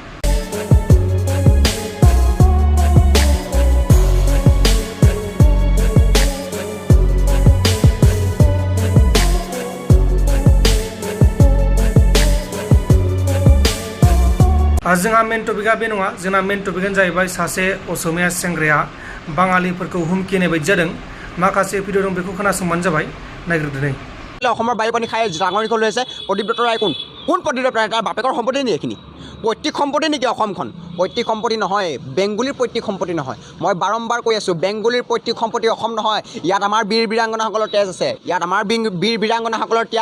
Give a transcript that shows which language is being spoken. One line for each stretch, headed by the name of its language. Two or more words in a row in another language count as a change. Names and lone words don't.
Bodo: जोंहा
English: main topic
Bodo: बे नङा जोंना
English: main topic
Bodo: जाहैबाय सासे असमिया सेंग्राया बाङालिफोरखौ हुमखि होनाय बायदि जादों माखासे भिडिअ दं बेखौ खोनासंबानो जाबाय नायग्रोदो नै
Assamese: অসমৰ বায়ু পানী খাই ডাঙৰ দীঘল হৈছে প্ৰদীপ দত্ত ৰায় কোন পদ্ধতিৰে প্ৰায় তাৰ বাপেকৰ সম্পত্তি নি এইখিনি পৈতৃক সম্পত্তি নেকি অসমখন পৈতৃক সম্পত্তি নহয় বেংগলীৰ পৈতৃক সম্পত্তি নহয় মই বাৰম্বাৰ কৈ আছোঁ বেংগলীৰ পৈতৃক সম্পত্তি অসম নহয় ইয়াত আমাৰ বীৰ বীৰাংগনাসকলৰ তেজ আছে ইয়াত আমাৰ বীৰ বীৰাংগনাসকলৰ ত্যাগ